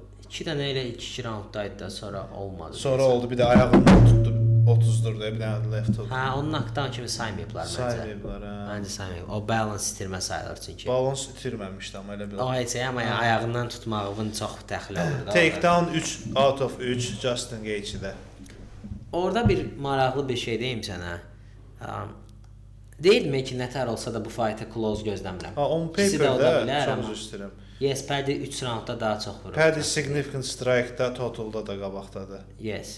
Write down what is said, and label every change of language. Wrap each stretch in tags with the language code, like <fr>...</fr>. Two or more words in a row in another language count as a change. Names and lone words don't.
<az>2 dənə elə 2 raunddaydı da, sonra olmadı. Sonra oldu, bir də ayağından tutdu 30-dur da, bir dənə də</az> <en>left hook.</en> <az>Hə, onu knockdown kimi saymayıblar məncə. Saymayıblar, hə. Məncə saymayıb. O balance itirmə sayılır çünki. Balans itirməmişdi amma elə bir. O heç amma ayağından tutmağın çox təxli olur da.</az> <en>Takedown 3 out of 3 Justin Gage'də.</en> <az>Orada bir maraqlı bir şey deyim sənə. Deyilmi ki, nətər olsa da bu fight'ı close gözləmirəm.</az> <en>On paper-də</en> <az>çox üstürəm. Yes, Paddy 3 raundda daha çox vurur. Paddy</az> <en>significant strike-da,</en> <az>totalda da qabaqdadır.</az> <en>Yes.</en>